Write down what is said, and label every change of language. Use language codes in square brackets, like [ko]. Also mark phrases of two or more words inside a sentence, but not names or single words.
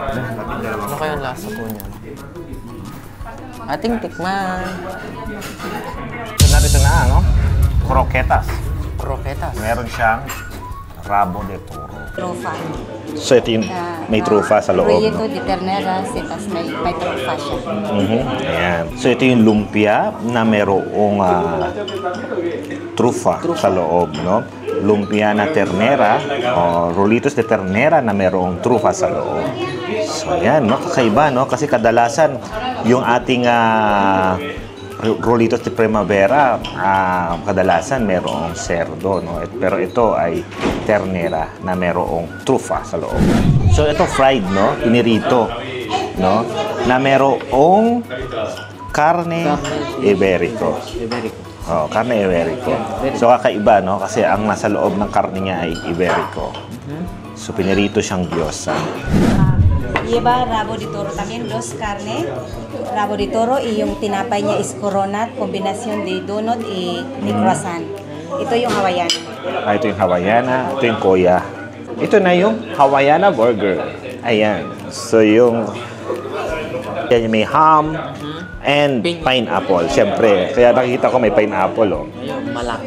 [tl] Ano kaya ang lasa po niya? Ating tikman. [es] Ito na, croquetas. Croquetas. [tl] Meron siyang Rabo de Toro. [es] Trufa. [tl] So ito yung may trufa sa loob. [es] Rollito de ternera, [tl] tapos may trufa siya. Ayan. So ito yung lumpia na merong trufa sa loob, no? Lumpia na ternera, o [es] rollitos de ternera [tl] na merong trufa sa loob. So ayan, no? Kakaiba, no? Kasi kadalasan yung ating [es] rollitos de primavera, [tl] kadalasan merong cerdo, no? Pero ito ay [es] ternera [tl] na merong trufa sa loob. So ito fried, no? Pinirito, no? Na merong [es] carne iberico. [tl] Oh, [es] carne iberico. [tl] So kakaiba, no? Kasi ang nasa loob ng karne niya ay iberico. So pinirito siyang gyoza. [es] Lleva rabo de toro también, dos carne, rabo de toro y [tl] yung tinapay niya [en] is coronat, [es] kombinasyon de donut y croissant. [tl] Ito yung Hawaiiana. Ito yung Hawaiiana, ito yung Koya. Ito na yung Hawaiiana burger. Ayan. So yung yan, may [en] ham and pineapple. [tl] Siyempre, kaya nakikita ko may pineapple, oh. Ayun, malaki.